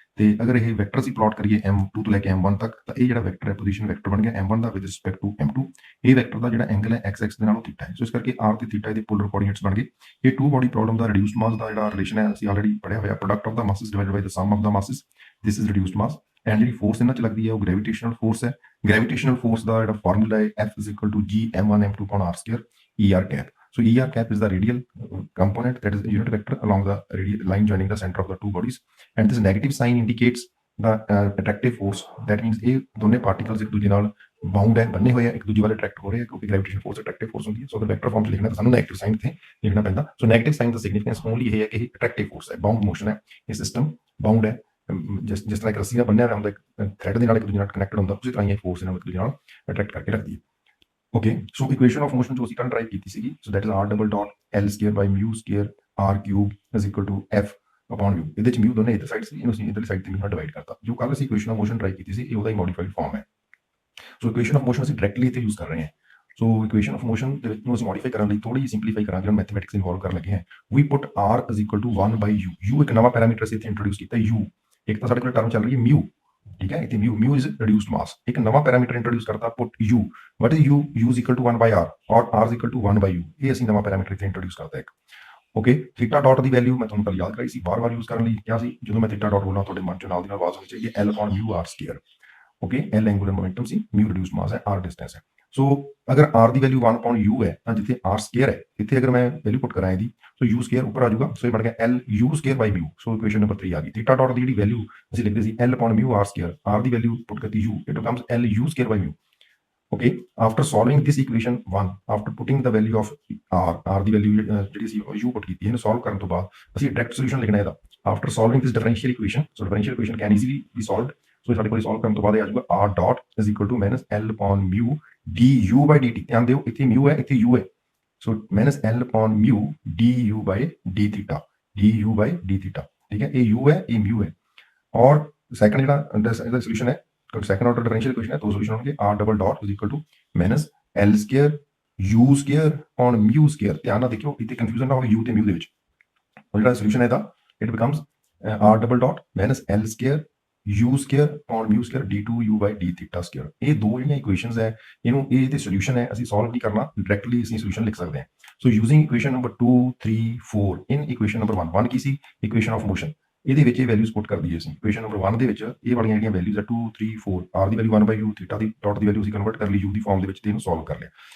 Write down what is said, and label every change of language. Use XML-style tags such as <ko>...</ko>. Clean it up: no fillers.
<pa>ਤੇ ਅਗਰ ਇਹ ਵੈਕਟਰ ਅਸੀਂ ਪਲਾਟ ਕਰੀਏ m2 ਤੋਂ ਲੈ ਕੇ m1 ਤੱਕ ਤਾਂ ਇਹ ਜਿਹੜਾ ਵੈਕਟਰ ਹੈ ਪੋਜੀਸ਼ਨ ਵੈਕਟਰ ਬਣ ਗਿਆ m1 ਦਾ with respect to m2. ਇਹ ਵੈਕਟਰ ਦਾ ਜਿਹੜਾ ਐਂਗਲ ਹੈ x ਦੇ ਨਾਲੋਂ ਥੀਟਾ ਹੈ. ਸੋ ਇਸ ਕਰਕੇ r ਤੇ ਥੀਟਾ ਦੇ ਪੋਲਰ ਕੋਆਰਡੀਨੇਟਸ ਬਣ ਗਏ. ਇਹ ਟੂ ਬੋਡੀ ਪ੍ਰੋਬਲਮ ਦਾ ਰਿਡਿਊਸਡ ਮਾਸ ਦਾ ਜਿਹੜਾ ਰਿਲੇਸ਼ਨ ਹੈ ਅਸੀਂ ਆਲਰੇਡੀ ਪੜਿਆ ਹੋਇਆ,</pa> <en>Product of the masses divided by the sum of the masses. This is reduced mass.</en> <pa>And ਜਿਹੜੀ ਫੋਰਸ ਇਹਨਾਂ ਚ ਲੱਗਦੀ ਹੈ ਉਹ ਗ੍ਰੈਵਿਟੇਸ਼ਨਲ ਫੋਰਸ ਹੈ. ਗ੍ਰੈਵਿਟੇਸ਼ਨਲ ਫੋਰਸ ਦਾ ਜਿਹੜਾ ਫਾਰਮੂਲਾ ਹੈ F = G m1 m2 upon r² ER cap.</pa> <en>So ER cap is the radial component, that is a unit vector along the radial line joining the center of the two bodies, and this negative sign indicates the attractive force. That means</en> <pa>ਇਹ ਦੋਨੇ particles ਇੱਕ ਦੂਜੇ ਨਾਲ bound ਹੈ, ਬੰਨੇ ਹੋਏ ਆ, ਇੱਕ ਦੂਜੇ ਵੱਲ ਅਟਰੈਕਟ ਹੋ ਰਹੇ ਆ ਕਿਉਂਕਿ ਗ੍ਰੈਵਿਟੇਸ਼ਨ ਫੋਰਸ ਅਟਰੈਕਟਿਵ ਫੋਰਸ ਹੁੰਦੀ ਹੈ. ਸੋ ਅਗਰ ਵੈਕਟਰ ਫਾਰਮ 'ਚ ਲਿਖਣਾ ਤਾਂ ਸਾਨੂੰ ਨੈਗੇਟਿਵ ਸਾਈਨ ਇੱਥੇ ਲਿਖਣਾ ਪੈਂਦਾ. ਸੋ ਨੈਗੇਟਿਵ ਸਾਈਨ ਦਾ ਸਿਗਨੀਫਿਕੈਂਸ ਓਨਲੀ ਇਹ ਹੈ ਕਿ ਇਹ ਅਟਰੈਕਟਿਵ ਫੋਰਸ ਹੈ, ਬਾਉਂਡ ਮੋਸ਼ਨ ਹੈ, ਇਹ ਸਿਸਟਮ ਬਾਉਂਡ ਹੈ. ਜਿਸ ਤਰ੍ਹਾਂ ਇੱਕ ਰੱਸੀ ਨਾਲ ਬੰਨਿਆ ਹੋਇਆ ਹੁੰਦਾ, ਇੱਕ ਥ੍ਰੈਡ ਦੇ ਨਾਲ ਇੱਕ ਦੂਜੇ ਨਾਲ ਕਨੈਕਟਡ ਹੁੰਦਾ, ਉਸੇ ਤਰ੍ਹਾਂ ਇਹ ਫੋਰਸ ਇਹਨਾਂ ਨੂੰ ਇੱਕ ਦੂਜੇ ਨਾਲ ਅਟਰੈਕਟ ਕਰਕੇ ਰੱਖਦੀ ਹੈ.</pa> <en>Okay, so equation of motion जो</en> <pa>ਅਸੀਂ ਕੱਲ ਡਰਾਈਵ ਕੀਤੀ ਸੀਗੀ,</pa> <en>so that is r double dot L square by mu square r cube is equal to F upon mu.</en> <pa>ਇਹਦੇ ਚ mu ਦੋਨੇ ਇਧਰ ਸਾਈਡ ਸੀ, ਇਹਨੂੰ ਅਸੀਂ ਇਧਰਲੀ ਸਾਈਡ ਤੇ mu ਡਿਵਾਈਡ ਕਰਤਾ. ਜੋ ਕੱਲ ਅਸੀਂ equation of motion ਡਰਾਈਵ ਕੀਤੀ ਸੀ ਇਹ ਉਹਦਾ ਹੀ ਮੋਡੀਫਾਈਡ ਫਾਰਮ ਹੈ. ਸੋ equation of motion ਅਸੀਂ ਡਾਇਰੈਕਟਲੀ ਇੱਥੇ ਯੂਜ਼ ਕਰ ਰਹੇ ਹਾਂ. ਸੋ equation of motion ਦੇ ਵਿੱਚ ਨੂੰ ਅਸੀਂ ਮੋਡੀਫਾਈ ਕਰਨ ਲਈ ਥੋੜੀ ਸਿੰਪਲੀਫਾਈ ਕਰਾਂਗੇ, ਹੁਣ ਮੈਥਮੈਟਿਕਸ ਇਨਵੋਲਵ ਕਰਨ ਲੱਗੇ ਹਾਂ.</pa> <en>we put r is equal to 1 by u.</en> <pa>u ਇੱਕ ਨਵਾਂ ਪੈਰਾਮੀਟਰ ਅਸੀਂ ਇੱਥੇ ਇੰਟਰੋਡਿਊਸ ਕੀਤਾ, u. ਇੱਕ ਤਾਂ ਸਾਡੇ ਕੋਲ ਟਰਮ ਚੱਲ ਰਹੀ ਹੈ mu,</pa> <hi>ठीक है, इतने</hi> <pa>mu is reduced mass.</pa> <hi>एक नवा पैरामीटर इंट्रोड्यूस करता, put u.</hi> <en>What is u? u is equal to 1 by r</en> <hi>और</hi> <en>r is equal to 1 by u.</en> <pa>ये ਅਸੀਂ ਨਵਾਂ ਪੈਰਾਮੀਟਰ ਇੱਥੇ ਇੰਟਰੋਡਿਊਸ ਕਰਦਾ ਇੱਕ. ਓਕੇ, ਥੀਟਾ ਡਾਟ ਦੀ ਵੈਲਿਊ ਮੈਂ ਤੁਹਾਨੂੰ ਕੱਲ ਯਾਦ ਕਰਾਈ ਸੀ, ਬਾਰ-ਬਾਰ ਯੂਜ਼ ਕਰਨ ਲਈ ਕਿਹਾ ਸੀ. ਜਦੋਂ ਮੈਂ ਥੀਟਾ ਡਾਟ ਬੋਲਣਾ ਤੁਹਾਡੇ ਮਨ ਚ ਨਾਲ ਦੀ ਨਾਲ ਆਵਾਜ਼ ਹੋਣੀ ਚਾਹੀਏ L upon mu r square. Okay, L angular momentum ਸੀ, mu ਰਿਡਿਊਸਡ ਮਾਸ ਹੈ, r ਡਿਸਟੈਂਸ ਹੈ. ਸੋ ਅਗਰ r ਦੀ ਵੈਲਿਊ 1 upon u ਹੈ ਤਾਂ ਜਿੱਥੇ r ਸਕੁਅਰ ਹੈ ਇੱਥੇ ਅਗਰ ਮੈਂ ਵੈਲਿਊ ਪੁੱਟ ਕਰਾਂ ਇਹਦੀ, ਸੋ u ਸਕੁਅਰ ਉੱਪਰ ਆ ਜਾਊਗਾ. ਸੋ ਇਹ ਬਣ ਗਿਆ L u ਸਕੁਅਰ ਬਾਈ mu. ਸੋ ਇਕੁਏਸ਼ਨ ਨੰਬਰ 3 ਆ ਗਈ. ਥੀਟਾ ਡਾਟ ਦੀ ਜਿਹੜੀ ਵੈਲਿਊ ਅਸੀਂ ਲਿਖਦੇ ਸੀ L upon mu r square, r ਦੀ ਵੈਲਿਊ ਪੁੱਟ ਕਰਤੀ u, it becomes L u square by mu.</pa> <en>Okay, after solving this equation 1, after putting the value of</en> <pa>r ਦੀ value ਜਿਹੜੀ ਅਸੀਂ u ਪੁੱਟ ਕੀਤੀ ਇਹਨੂੰ solve ਕਰਨ ਤੋਂ ਬਾਅਦ ਅਸੀਂ ਡਾਇਰੈਕਟ ਸੋਲੂਸ਼ਨ ਲਿਖਣਾ ਇਹਦਾ.</pa> <en>After solving this differential equation, so differential equation can easily be solved.</en> <pa>ਸੋ ਸਾਡੇ ਕੋਲ ਸੋਲਵ ਕਰਨ ਤੋਂ ਬਾਅਦ ਇਹ ਆ ਜਾਊਗਾ r dot is equal to minus L upon mu du by dt. ਧਿਆਨ ਦਿਓ ਇੱਥੇ mu ਹੈ, ਇੱਥੇ u ਹੈ. ਸੋ minus L upon mu du by d theta, du by d theta. ਠੀਕ ਹੈ, ਇਹ u ਹੈ, ਇਹ mu ਹੈ. ਔਰ ਸੈਕੰਡ ਜਿਹੜਾ ਇਹਦਾ ਸੋਲੂਸ਼ਨ ਹੈ,</pa> <en>second order differential equation</en> <hi>है, तो solution होंगे</hi> <en>r double dot is equal to minus L square u square on mu square.</en> <hi>ध्यान ना देखियो इतने confusion ना हो u ते mu ਦੇ ਵਿੱਚ.</hi> <en>और</en> <pa>ਜਿਹੜਾ solution</pa> <en>है था, it becomes r double dot minus L square u square on mu square d2u by d theta square.</en> <pa>ਇਹ ਦੋ ਜਿਹੜੀਆਂ equations ਹੈ, ਇਹਨੂੰ ਇਹ ਤੇ solution ਹੈ, ਅਸੀਂ solve ਨਹੀਂ ਕਰਨਾ, directly ਅਸੀਂ solution ਲਿਖ ਸਕਦੇ ਹਾਂ.</pa> <en>So using equation number 2, 3, 4 in equation number 1</en> <pa>Ki ਸੀ,</pa> <en>equation of motion.</en> <pa>ਇਹਦੇ ਵਿੱਚ ਇਹ ਵੈਲਿਊਜ਼ ਪੁੱਟ ਕਰ ਦਈਏ ਅਸੀਂ. ਇਕੁਏਸ਼ਨ ਨੰਬਰ 1 ਦੇ ਵਿੱਚ ਇਹ ਵਾਲੀਆਂ ਜਿਹੜੀਆਂ ਵੈਲਿਊਜ਼ ਆ 2, 3, 4, r ਦੀ value 1 by u, theta ਦੀ dot ਦੀ value ਅਸੀਂ ਕਨਵਰਟ ਕਰ ਲਈ u ਦੀ ਫਾਰਮ ਦੇ ਵਿੱਚ ਤੇ ਇਹਨੂੰ ਸੋਲਵ ਕਰ ਲਿਆ.</pa>